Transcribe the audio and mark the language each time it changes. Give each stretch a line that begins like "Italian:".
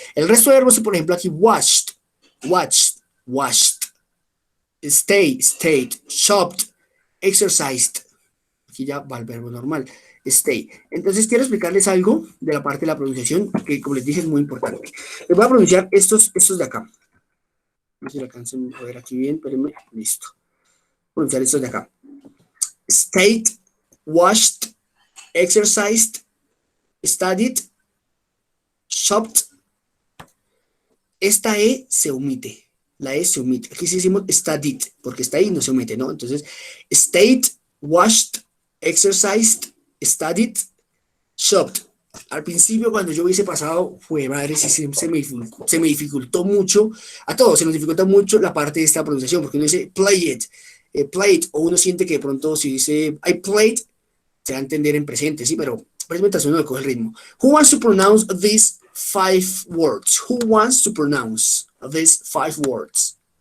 Spanish: El resto de verbos, por ejemplo, aquí watched, washed, stayed, shopped, exercised. Aquí ya va el verbo normal, stay. Entonces, quiero explicarles algo de la parte de la pronunciación, que como les dije es muy importante. Les voy a pronunciar estos de acá. No sé si lo alcancen a ver aquí bien, espérenme. Listo. Pronunciar estos de acá.
English: Stayed, washed, exercised, studied, shopped.
Spanish: Esta E se omite. La E se omite. Aquí sí decimos studied, porque está ahí no se omite, ¿no? Entonces,
English: stayed, washed, exercised, studied, shopped.
Spanish: Al principio, cuando yo hubiese pasado, fue madre, sí, se me dificultó mucho, a todos se nos dificulta mucho la parte de esta pronunciación, porque uno dice played, o uno siente que de pronto si dice
English: I played,
Spanish: se va a entender en presente, sí, pero mientras uno le coge el ritmo.
English: Who wants to pronounce these 5 words? Who wants to pronounce these 5 words?